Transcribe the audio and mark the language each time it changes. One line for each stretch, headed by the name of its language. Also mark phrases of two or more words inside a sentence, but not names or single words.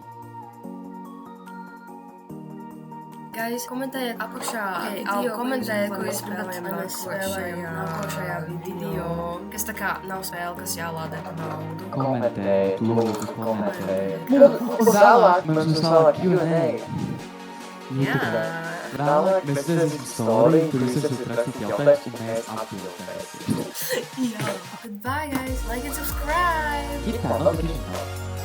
Latvian: Guys, komentējiet apakšā video, komentējiet, ko jūs gribat, lai mēs spēlējam nākošajā video. Kas tā kā nav spēle, kas jālādē pa naudu. Komentējiet, lūdzu, komentējiet. Vēlāk Mums vēlāk Q&A. Jā. Vēlāk mēs redzēsim story, kur jūs esat rakstīt jautājumus, un mēs atbildēsim. Jā.
English: Goodbye, guys. Like and subscribe.
Latvian: Ir tā, notiekšanās.